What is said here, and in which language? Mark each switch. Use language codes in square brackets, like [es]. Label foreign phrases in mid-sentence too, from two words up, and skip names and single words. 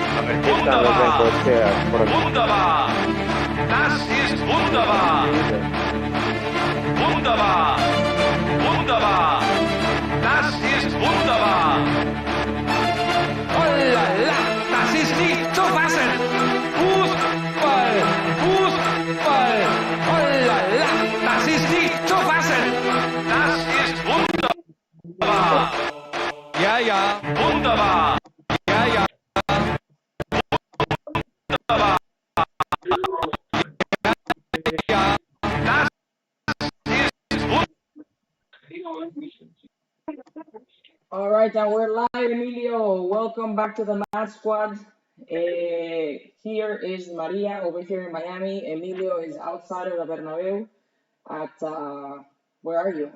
[de] Wunderbar! Wunderbar! Das ist wunderbar! Wunderbar! Wunderbar! Das ist wunderbar! [fr] Oh la la! [de] Das ist nicht zu fassen! Fußball! Fußball! [fr] Oh la la! [de] Das ist nicht zu fassen! Das ist wunderbar! Ja, ja! Wunderbar! Ja, ja! Wunderbar! Ja, das ist wunderbar! [en] All right, and we're live, Emilio. Welcome back to the Mad Squad. Here is Maria over here in Miami. Emilio is outside of the Bernabeu at, where are you?